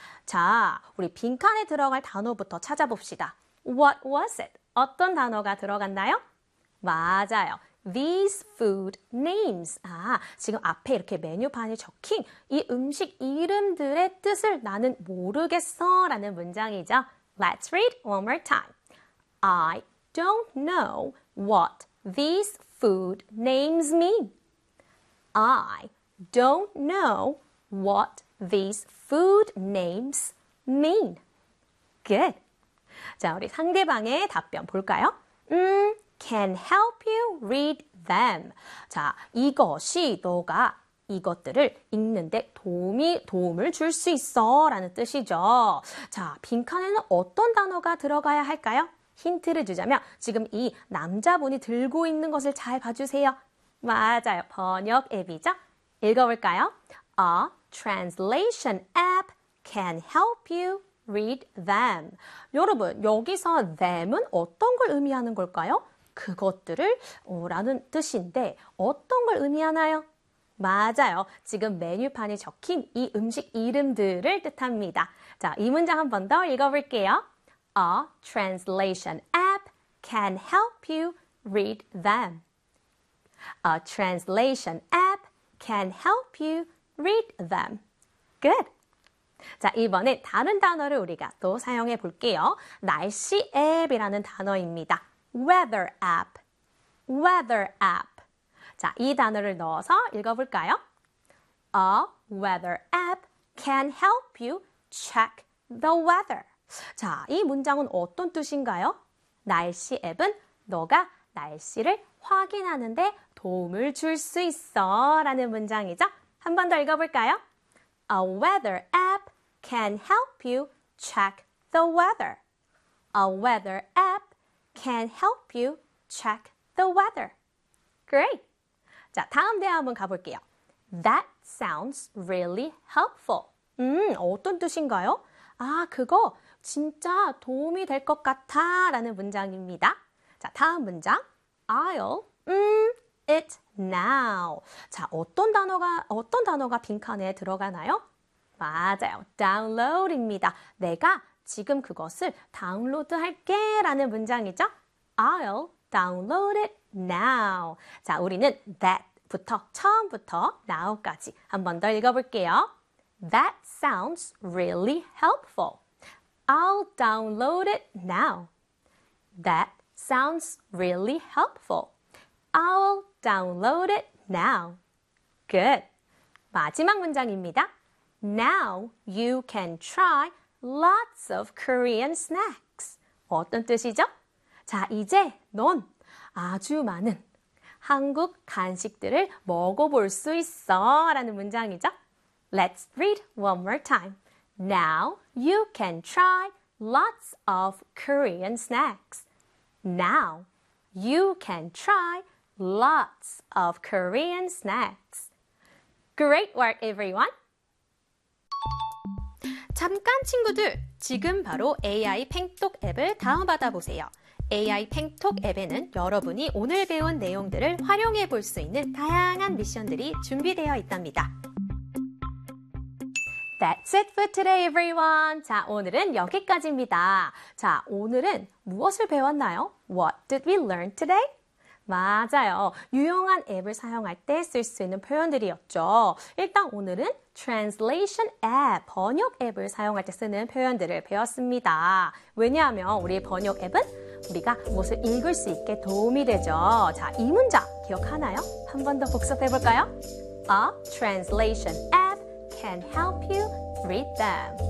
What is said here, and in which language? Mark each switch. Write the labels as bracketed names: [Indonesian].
[Korean] 자, 우리 빈칸에 들어갈 단어부터 찾아봅시다. [English] What was it? [Korean] 어떤 단어가 들어갔나요? 맞아요. [English] These food names. [Korean] 아, 지금 앞에 이렇게 메뉴판에 적힌 이 음식 이름들의 뜻을 나는 모르겠어라는 문장이죠. [English] Let's read one more time. I don't know what these food names mean. I don't know what these food names mean. Good. [Korean] 자, 우리 상대방의 답변 볼까요? [English] Can help you read them. [Korean] 자, 이것이 너가 이것들을 읽는데 도움을 줄수 있어라는 뜻이죠. 자, 빈칸에는 어떤 단어가 들어가야 할까요? 힌트를 주자면 지금 이 남자분이 들고 있는 것을 잘 봐주세요. 맞아요. 번역 앱이죠? 읽어볼까요? [English] A translation app can help you read them. [Korean] 여러분, 여기서 them은 어떤 걸 의미하는 걸까요? 그것들을 라는 뜻인데 어떤 걸 의미하나요? 맞아요. 지금 메뉴판에 적힌 이 음식 이름들을 뜻합니다. 자, 이 문장 한번더 읽어볼게요. [English] A translation app can help you read them. A translation app can help you read them. Good. [Korean] 자, 이번에 다른 단어를 우리가 또 사용해 볼게요. 날씨 앱이라는 단어입니다. [English] Weather app. Weather app. [Korean] 자, 이 단어를 넣어서 읽어볼까요? [English] A weather app can help you check the weather. [Korean] 자, 이 문장은 어떤 뜻인가요? 날씨 앱은 너가 날씨를 확인하는데 도움을 줄수 있어 라는 문장이죠. 한번더 읽어볼까요? [English] A weather app can help you check the weather. A weather app can help you check the weather. Great. [Korean] 자, 다음 대화 한번 가볼게요. [English] That sounds really helpful. [Korean] 어떤 뜻인가요? 아, 그거 진짜 도움이 될것 같아 라는 문장입니다. 자, 다음 문장. [English] I'll it now. [Korean] 자, 어떤 단어가 빈칸에 들어가나요? 맞아요. download입니다. 내가 지금 그것을 다운로드할게 라는 문장이죠. [English] I'll download it now. [Korean] 자, 우리는 that 부터 처음부터 now까지 한번더 읽어볼게요. [English] That sounds really helpful. I'll download it now. That sounds really helpful. I'll download it now. Good. [Korean] 마지막 문장입니다. [English] Now you can try lots of Korean snacks. [Korean] 어떤 뜻이죠? 자, 이제 넌 아주 많은 한국 간식들을 먹어볼 수 있어라는 문장이죠. [English] Let's read one more time. Now you can try lots of Korean snacks. Now you can try lots of Korean snacks. Great work, everyone. [Korean] 잠깐 친구들, 지금 바로 AI 팽톡 앱을 다운받아 보세요. AI 팽톡 앱에는 여러분이 오늘 배운 내용들을 활용해 볼수 있는 다양한 미션들이 준비되어 있답니다. [English] That's it for today, everyone. [Korean] 자, 오늘은 여기까지입니다. 자, 오늘은 무엇을 배웠나요? [English] What did we learn today? [Korean] 맞아요. 유용한 앱을 사용할 때쓸수 있는 표현들이었죠. 일단 오늘은 translation app, 번역 앱을 사용할 때 쓰는 표현들을 배웠습니다. 왜냐하면 우리의 번역 앱은 우리가 무엇을 읽을 수 있게 도움이 되죠. 자, 이 문장 기억하나요? 한번더 복습해 볼까요? [English] A translation app can help you read them.